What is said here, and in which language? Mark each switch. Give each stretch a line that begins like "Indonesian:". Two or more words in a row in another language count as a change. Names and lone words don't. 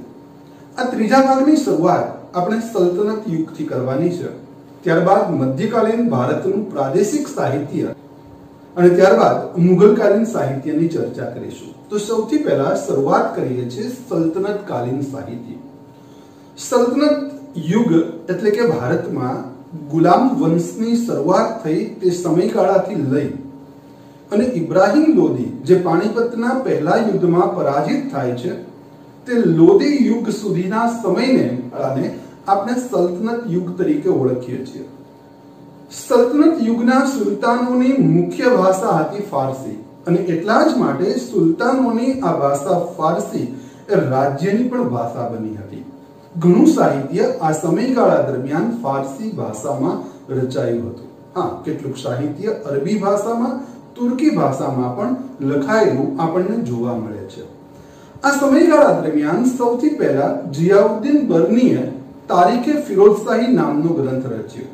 Gujarati: આ ત્રીજા ભાગની શરૂઆત આપણે સલ્તનત યુગથી કરવાની છે, ત્યારબાદ મધ્યકાલીન ભારતનું પ્રાદેશિક સાહિત્ય અને ત્યારબાદ મુગલકાલીન સાહિત્યની ચર્ચા કરીશું। તો સૌથી પહેલા શરૂઆત કરીએ છીએ સલ્તનતકાલીન સાહિત્ય। સલ્તનત યુગ એટલે કે ભારતમાં ગુલામ વંશની શરૂઆત થઈ તે સમયગાળાથી લઈ અને ઇબ્રાહિમ લોદી જે પાણિપતના પહેલા યુદ્ધમાં પરાજિત થાય છે તે લોદી યુગ સુધીના સમયને આપણે સલ્તનત યુગ તરીકે ઓળખીએ છીએ। સલ્તનત યુગના સુલ્તાનોની મુખ્ય ભાષા હતી ફારસી અને એટલા જ માટે સુલ્તાનોની આ ભાષા ફારસી એ રાજ્યની પણ ભાષા બની હતી। घणું સાહિત્ય આ સમયગાળા દરમિયાન ફારસી ભાષામાં રચાયું હતું। હા, કેટલુંક સાહિત્ય અરબી ભાષામાં, તુર્કી ભાષામાં પણ લખાયેલું આપણને જોવા મળે છે। આ સમયગાળા દરમિયાન સૌથી પહેલા જિયાઉદ્દીન બર્નીએ તારીખે ફિરોઝશાહી નામનો ગ્રંથ રચ્યો।